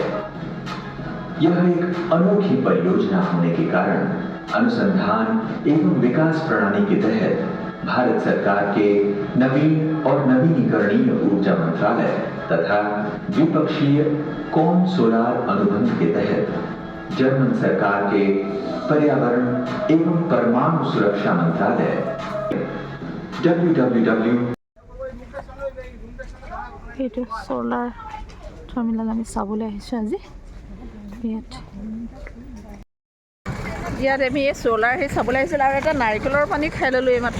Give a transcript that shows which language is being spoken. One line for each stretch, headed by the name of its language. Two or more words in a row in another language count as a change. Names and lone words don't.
Hindi: यह एक अनोखी परियोजना होने के कारण अनुसंधान एवं विकास प्रणाली के तहत भारत सरकार के नवीन और नवीनीकरणीय ऊर्जा मंत्रालय तथा द्विपक्षीय कॉन सोलार अनुबंध के तहत जर्मन सरकार के पर्यावरण एवं परमाणु सुरक्षा मंत्रालय
Assamese: এইটো
English: solar terminal
Assamese: আমি চাবলৈ আহিছোঁ আজি ইয়াত আমি এই সোলাৰ সেই চাবলৈ আহিছিলোঁ আৰু এটা নাৰিকলৰ পানী খাই ল'লোঁ এইমাত্ৰ।